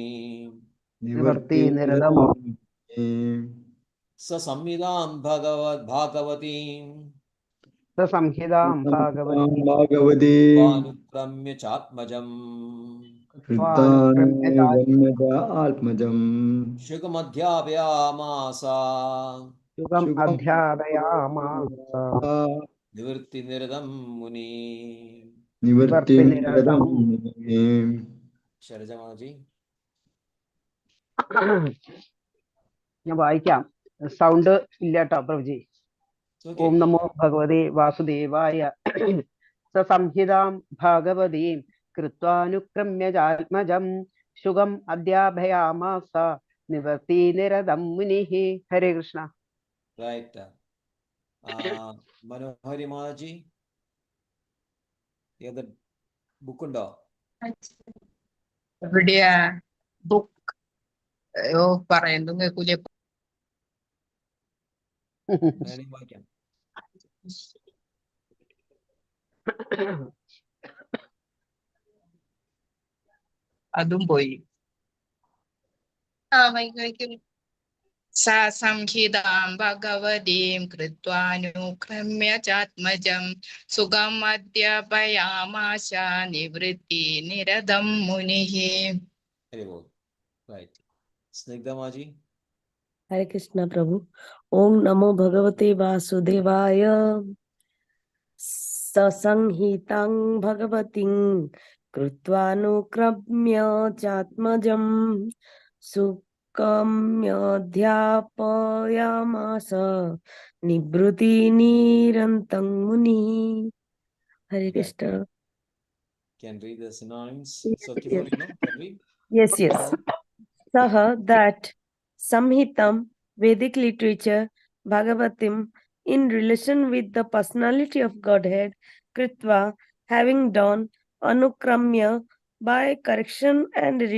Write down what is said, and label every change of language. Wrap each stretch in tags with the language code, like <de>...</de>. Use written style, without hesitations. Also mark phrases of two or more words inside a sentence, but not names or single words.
<sa>ससमिदम् भगवतीम् कृत्वानुक्रम्य चात्मजम् शुगमध्यापयामास निवृत्ति निरदम् मुनि शरजमजि.</sa> <ml>ഞാൻ വായിക്കാം. സൗണ്ട് ഇല്ല കേട്ടോ പ്രഭുജി.</ml> <sa>ഓം നമോ ഭഗവതേ വാസുദേവായ.</sa> <ml>സസംഹിതാം ഭാഗവതീം കൃത്വാനുക്രമ്യ ജാത്മജം ശുഗം അധ്യാഭയാമാസ നിവർത്തി നിരതം മുനിഃ. ഹരേ കൃഷ്ണ.</ml> <en>Right. Manohari Mahaji, you have the book undo?</en> <ml>എവിടെയാ ബുക്ക്? പറയുന്നു കേൾക്കൂലേ? അതും പോയി. സംഹിതാം ഭഗവതീം കൃത്വാനുക്രമ്യ ചാത്മജം സുഖം അധ്യാപയാമാശ നിവൃത്തി നിരതം മുനിഃ.</ml> <en>Right. Snigdha Maji. Hare Krishna Prabhu.</en> <sa>ओम् नमो भगवते वासुदेवाय. ससंहितं भगवतिं कृत्वानुक्रम्य चात्मजम् सुकम्यध्यापयामास निब्रुति निरन्तं मुनि.</sa> <en>Hare Krishna. Can read the synonyms. So, Kifori, no? Can read? Yes. Saha, that. Samhitam, Vedic literature, Bhagavatim, in relation with the personality of Godhead, kritva, having done, anukramya, by correction and</en>